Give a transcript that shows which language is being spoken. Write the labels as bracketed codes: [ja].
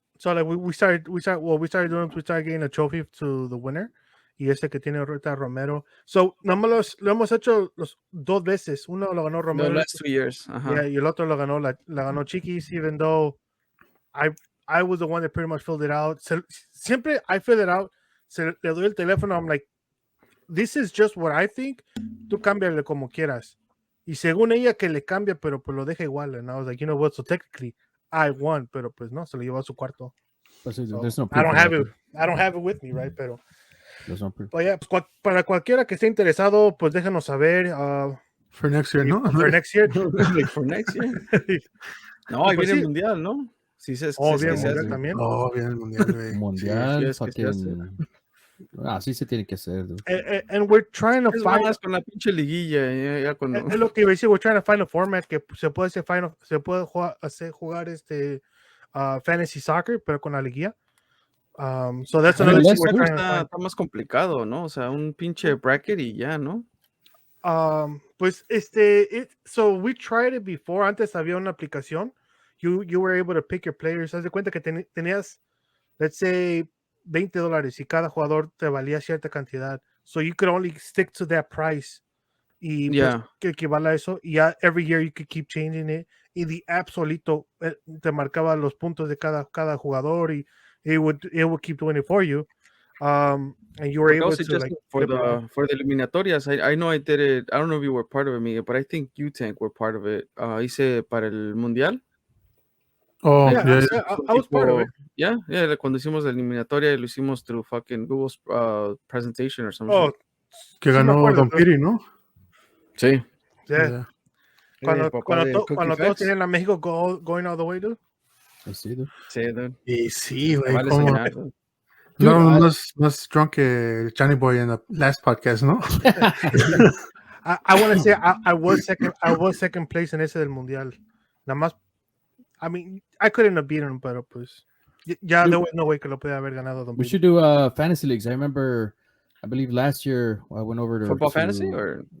[en] So like we started getting a trophy to the winner. [es] Y este que tiene ahorita Romero. So lo hemos hecho los 2 veces. Uno lo ganó Romero. [en] The last 2 years. Yeah, [es] y el otro lo ganó la ganó Chiquis, [en] even though I was the one that pretty much filled it out. [es] Siempre [en] I fill it out. [es] Le doy el teléfono. [en] I'm like, this is just what I think. [es] Tú cámbiale como quieras. Y según ella que le cambia, pero pues lo deja igual. [en] And I was like, you know what? So technically I won, [es] pero pues no, se lo llevó a su cuarto. [en] So, there's no proof. I don't have it with me, right? [es] Pero [en] there's no proof. But yeah, [es] pues, para cualquiera que esté interesado, pues déjanos saber. [en] For next year, ¿no? For next year. Like for next year. [es] No, ahí viene el mundial, ¿no? Sí, viene el mundial también. Oh, viene el mundial, güey. Mundial, fucking. Así se tiene que hacer, dude. [en] And we're trying to find [es] con la pinche liguilla, ya cuando... Es lo que iba a decir, [en] we're trying to find a format [es] que se puede jugar fantasy soccer, pero con la liguilla. [en] So that's another thing we're trying to find. [es] Está más complicado, ¿no? O sea, un pinche bracket y ya, ¿no? [en] Pues so we tried it before. [es] Antes había una aplicación. [en] You were able to pick your players. [es] Haz de cuenta que tenías, [en] let's say, [es] $20 y cada jugador te valía cierta cantidad. [en] So you could only stick to that price. [es] Y pues, que equivale a eso. Y ya [en] every year you could keep changing it. Y the app [es] solito te marcaba los puntos de cada jugador y [en] it would keep doing it for you. And you were able to like for the eliminatorias. I know I did it. I don't know if you were part of it, Miguel, but I think you Tank were part of it. [es] Hice para el mundial. [en] Oh, yeah. I was part of it. Yeah, [es] cuando hicimos la eliminatoria lo hicimos [en] through fucking Google's presentation or something. Oh, [es] que ganó Don Piri, ¿no? Sí. [en] Yeah. [es] Cuando todos tenían a México [en] going all the way, [es] dude. Sí, dude. Y sí, güey. No, más [en] drunk que Johnny Boy in the last podcast, ¿no? I want to say I was second place [es] en ese del mundial. Nada más, [en] I mean, I couldn't have beaten him, [es] pero pues ya [en] there was no way [es] que lo podía haber ganado. [en] We should do fantasy leagues. I believe last year I went over to football fantasy or